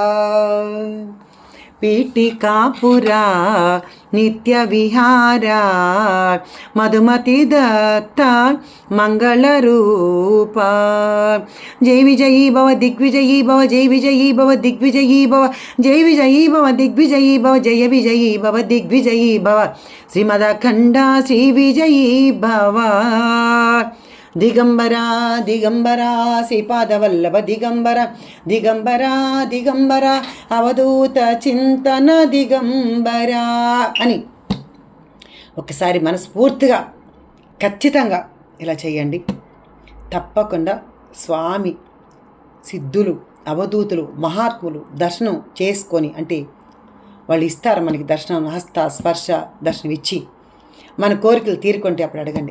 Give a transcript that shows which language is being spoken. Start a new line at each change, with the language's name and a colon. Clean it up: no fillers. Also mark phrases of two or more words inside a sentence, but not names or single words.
Sanskrit: पीठिकापुरा नित्य विहारा मधुमति दत्त मंगल रूपा, जय विजयी भव दिग्विजयी भव, जय विजयी भव दिग्विजयी भव, जय विजयी भव दिग्विजयी भव, जय विजयी भव दिग्विजयी भव, श्रीमदखंड श्री विजयी भव, दिगंबरा दिगंबरा శ్రీపాదవల్లభ దిగంబర దిగంబరా దిగంబర అవధూత చింతన దిగంబరా
Telugu: అని ఒకసారి మనస్ఫూర్తిగా ఖచ్చితంగా ఇలా చేయండి. తప్పకుండా స్వామి సిద్ధులు అవధూతులు మహాత్ములు దర్శనం చేసుకొని, అంటే వాళ్ళు ఇస్తారు మనకి దర్శనం, హస్త స్పర్శ దర్శనం ఇచ్చి మన కోరికలు తీరుకుంటే అప్పుడు అడగండి.